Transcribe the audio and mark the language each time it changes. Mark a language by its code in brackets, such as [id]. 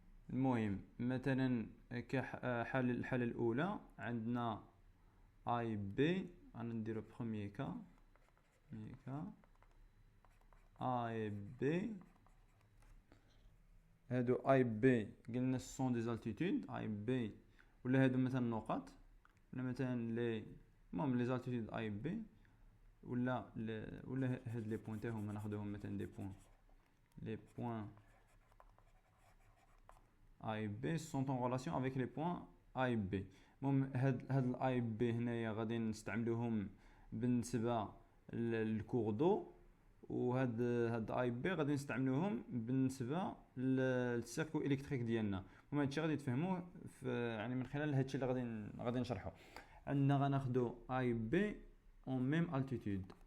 [ar] المهم مثلا الحالة الأولى عندنا A et B، غنديرو [fr] premier cas A et B. [ar] هادو A et B قلنا [fr] sont des altitudes A et B، [ar] ولا هادو مثلا نقط، ولا مثلا المهم لي زالتيتود A et B، ولا هاد لي بوين تاعهم ناخذوهم مثلا دي بوين. [fr] Les points A et B sont en relation avec les points A et B. [ar] المهم هاد ال A et B هنايا غادي نستعملوهم بالنسبة للكور دو، وهاد A et B غادي نستعملوهم بالنسبة للسيركو الكتريك ديالنا. المهم هادشي غادي تفهموه يعني من خلال هادشي اللي غادي نشرحه. عندنا غناخدو A et B [fr] en même altitude.